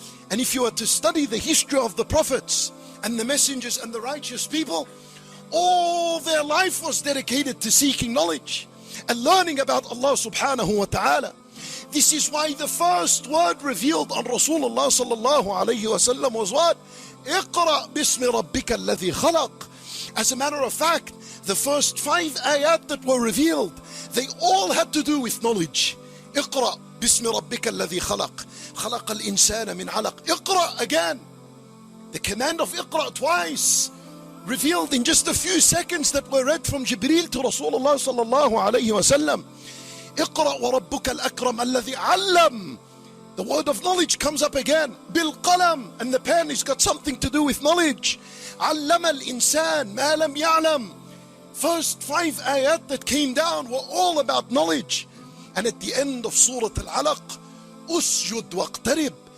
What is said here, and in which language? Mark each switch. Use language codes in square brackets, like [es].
[en] And if you were to study the history of the prophets and the messengers and the righteous people, all their life was dedicated to seeking knowledge and learning about Allah subhanahu wa ta'ala. This is why the first word revealed on Rasulullah sallallahu alayhi wa sallam was what? [ar] اقرأ باسم ربك الذي خلق. [en] As a matter of fact, the first 5 ayat that were revealed, they all had to do with knowledge. [ar] اقرأ باسم ربك الذي خلق خلق الإنسان من علق. [en] اقرأ again. The command of اقرأ twice, revealed in just a few seconds that were read from Jibreel to Rasulullah sallallahu alayhi wa sallam. [ar] اقرأ وربك الأكرم الذي علم. [en] The word of knowledge comes up again. بالقلم, and the pen has got something to do with knowledge. [ar] علم الإنسان ما لم يعلم. [en] First 5 ayat that came down were all about knowledge. And at the end of Surah Al-Alaq, [ar] أسجد واقترب.